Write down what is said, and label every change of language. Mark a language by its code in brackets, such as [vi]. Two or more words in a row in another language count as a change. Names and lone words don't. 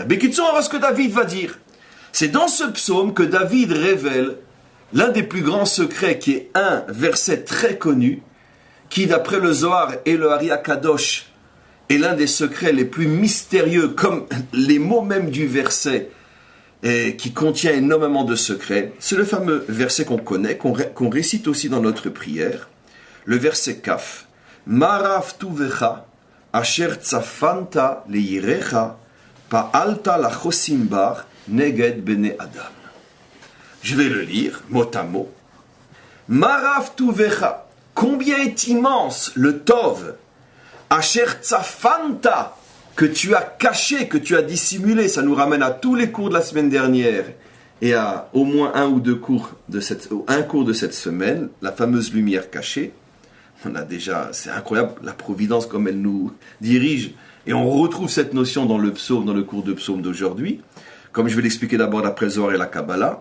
[fr] Mais qui on voit ce que David va dire. C'est dans ce psaume que David révèle l'un des plus grands secrets, qui est un verset très connu, qui, d'après le Zohar et le Ari Akadosh, est l'un des secrets les plus mystérieux, comme les mots même du verset, qui contient énormément de secrets. C'est le fameux verset qu'on connaît, qu'on récite aussi dans notre prière, le verset Kaf. [he] מה רב טובך אשר צפנת ליראיך פעלת לחוסים בך נגד בני אדם. [fr] Je vais le lire, mot à mot. [he] מה רב טובך, [fr] combien est immense le tov, [he] אשר צפנת, [fr] que tu as caché, que tu as dissimulé. Ça nous ramène à tous les cours de la semaine dernière. et à au moins un cours de cette semaine, la fameuse lumière cachée. On a déjà, c'est incroyable la providence comme elle nous dirige, et on retrouve cette notion dans le psaume, dans le cours de psaume d'aujourd'hui, comme je vais l'expliquer d'abord d'après le Zohar et la Kabbalah.